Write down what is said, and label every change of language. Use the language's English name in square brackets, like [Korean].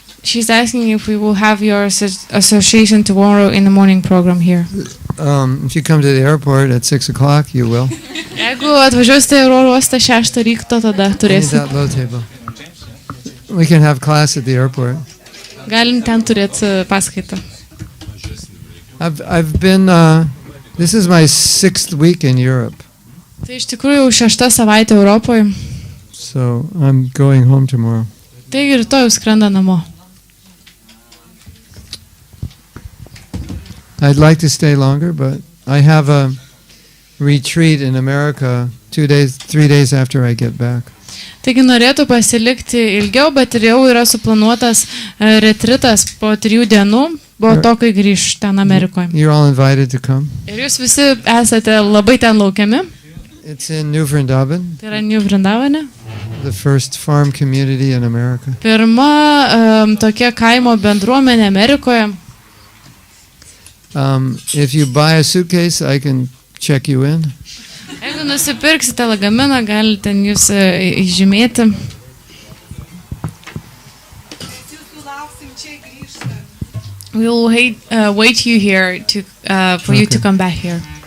[English] She's asking if we will have your association tomorrow in the morning program here. If you come to the airport at 6 o'clock, you will. [Lithuanian] Jeigu atvažiuosite į oro uostą 6 ryto, tada turėsite. [English] That low table. We can have class at the airport. [Lithuanian] Galim ten turėti paskaitą. [English] I've been. This is my 6th week in Europe. [Lithuanian] Tai iš tikrųjų 6 savaitė Europoje. [English] So I'm going home tomorrow. [Lithuanian] Taigi rytoj skrenda namo. [English] I'd like to stay longer, but I have a retreat in America 3 days after I get back. [Lithuanian] Taigi norėtų pasilikti ilgiau, bet ir jau yra suplanuotas retritas po 3 dienų, po to, kai grįš ten Amerikoje. [English] You're all invited to come. [Lithuanian] Ir jūs visi esate labai ten laukiami. [English] It's in New Vrindavan. [Lithuanian] Tai yra New Vrindavane. [English] The first farm community in America. [Lithuanian] Pirma tokia kaimo bendruomenė Amerikoje. [English] If you buy a suitcase, I can check you in. [Lithuanian] Jeigu nusipirksite lagaminą, galite ten jūs įžymėti. Mes jūsų lauksim čia grįžtant. [English] We will wait you here for you to come back here.